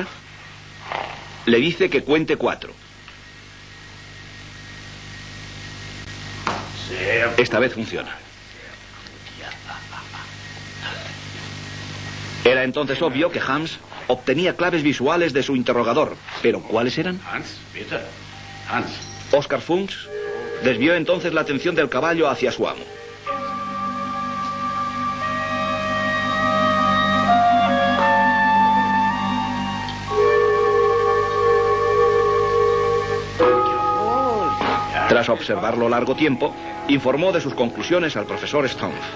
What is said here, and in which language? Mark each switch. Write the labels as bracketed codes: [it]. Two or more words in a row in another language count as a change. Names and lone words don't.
[es] Le dice que cuente 4. Esta vez funciona. Era entonces obvio que Hans obtenía claves visuales de su interrogador. ¿Pero cuáles eran? [de] Hans, bitte. Hans. [es] Oskar Funks desvió entonces la atención del caballo hacia su amo. Tras observarlo largo tiempo, informó de sus conclusiones al profesor Stumpf.